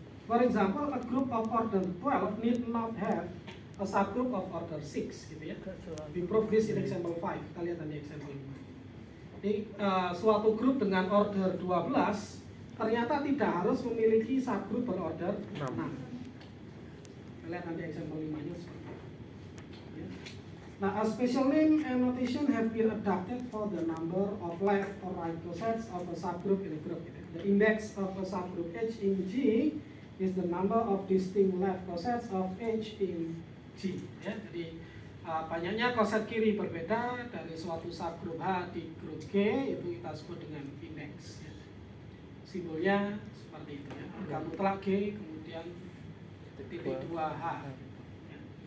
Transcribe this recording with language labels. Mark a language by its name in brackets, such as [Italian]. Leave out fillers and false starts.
[English] For example, a group of order 12 need not have a subgroup of order 6 [Indonesian] gitu ya. [English] We prove this in example 5. [Indonesian] Kita lihat di example 5. Jadi suatu grup dengan order 12 ternyata tidak harus memiliki subgroup berorder 6. Kita lihat nanti example 5-nya seperti apa. Ya. [English] Nah, a special name and notation have been adapted for the number of left or right cosets of a subgroup in a group. The index of a subgroup H in G is the number of distinct left cosets of H in G. [Indonesian] Ya, jadi banyaknya koset kiri berbeda dari suatu subgroup H di grup G itu kita sebut dengan indeks. Ya. Simbolnya seperti itu ya. Angka mutlak G kemudian titik 2H. Ya.